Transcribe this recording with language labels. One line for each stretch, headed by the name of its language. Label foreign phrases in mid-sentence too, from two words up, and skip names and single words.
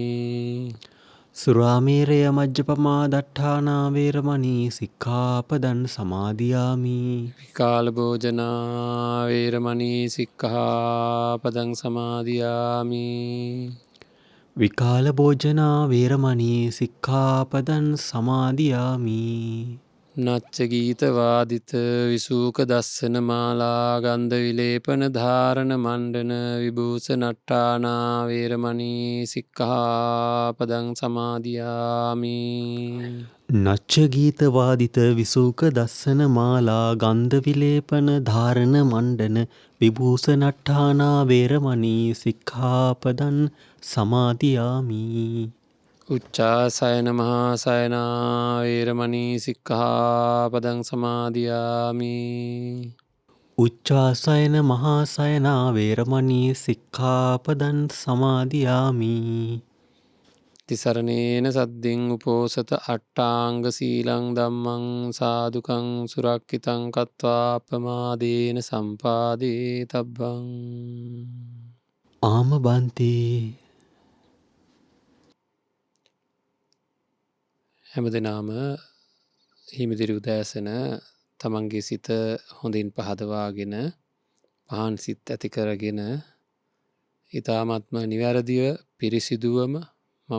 Pali: සුරාමේරය මජ්ජපමා දට්ඨානා වේරමණී සික්ඛාපදං සමාදියාමි. විකාල භෝජනා වේරමණී සික්ඛාපදං සමාදියාමි. විකාල භෝජනා වේරමණී සික්ඛාපදං සමාදියාමි. නච්ච ගීත වාදිත විසූක දස්සන මාලා ගන්ධ විලේපන ධාරණ මණ්ඩන විභූෂ නට්ඨානා වේරමණී සික්ඛාපදං සමාදියාමි. නච්ච ගීත වාදිත විසූක දස්සන මාලා ගන්ධ විලේපන ධාරණ මණ්ඩන විභූෂ නට්ඨානා වේරමණී සික්ඛාපදං සමාදියාමි. උච්චාසයන මහා සයනා වේරමණී සික්ඛාපදං සමාදියාමි. උච්චාසයන මහා සයනා වේරමණී සික්ඛාපදං සමාදියාමි. තිසරණේන සද්දින් උපෝසත අට්ඨාංග සීලං ධම්මං සාදුකං සුරක්ඛිතං කତ୍වා අපමාදේන සම්පාදේ තබ්බං.
Sinhala: ආම බන්තේ හැමදෙනාම හිමිදිරි උදෑසන තමන්ගේ සිත හොඳින් පහදවාගෙන පහන් සිත් ඇති කරගෙන ඊ타ත්ම නිවැරදිව පිරිසිදුවම මම